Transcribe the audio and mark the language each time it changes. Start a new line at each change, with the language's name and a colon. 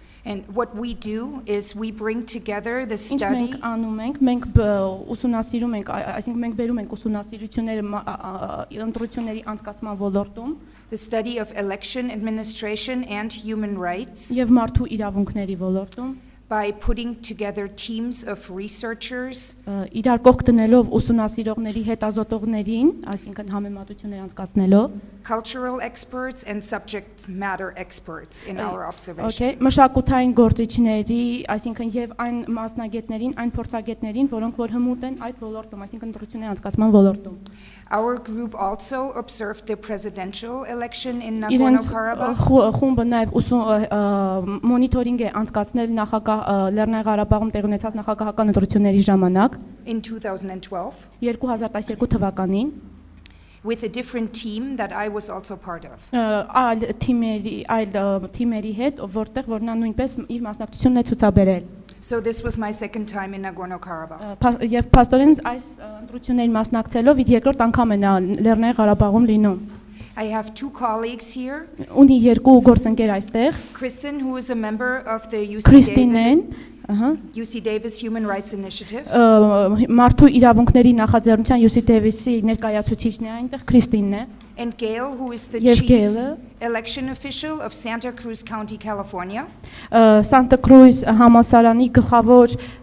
English: And what we do is we bring together the study.
Armenian: Մենք անում ենք, մենք ուսումնասիրում ենք, այսինքն մենք բերում ենք ուսումնասիրությունները ընտրությունների անցկացման ոլորտում,
English: The study of election administration and human rights.
Armenian: Եվ մարդու իրավունքների ոլորտում
English: By putting together teams of researchers.
Armenian: Իրար կողք դնելով ուսումնասիրողների հետազոտողներին, այսինքն համեմատություններ անցկացնելով,
English: cultural experts and subject matter experts in our observations.
Armenian: Okay, մշակութային գործիչների, այսինքն եւ այն մասնագետներին, այն փորձագետներին, որոնք որ հմուտ են այդ ոլորտում, այսինքն ընտրությունների անցկացման ոլորտում։
English: Our group also observed the presidential election in Nagorno-Karabakh.
Armenian: Խումբը նաեւ մոնիտորինգ է անցկացնել նախագահ Լեռնային Ղարաբաղում տեղի ունեցած նախագահական ընտրությունների ժամանակ
English: in 2012.
Armenian: 2012 թվականին
English: with a different team that I was also part of.
Armenian: Այլ թիմերի հետ, որտեղ որ նա նույնպես իր մասնակցությունն է ցուցաբերել։
English: So this was my second time in Nagorno-Karabakh.
Armenian: Եվ փաստորեն այս ընտրություններին մասնակցելով երկրորդ անգամ է նա Լեռնային Ղարաբաղում լինում։
English: I have two colleagues here.
Armenian: Ունի երկու գործընկեր այստեղ։
English: Kristen, who is a member of the UC Davis Human Rights Initiative.
Armenian: Մարդու իրավունքների նախաձեռնության UC Davis-ի ներկայացուցիչն է այնտեղ, Քրիստինն է։
English: And Gail, who is the chief election official of Santa Cruz County, California.
Armenian: Santa Cruz համալսարանի գլխավոր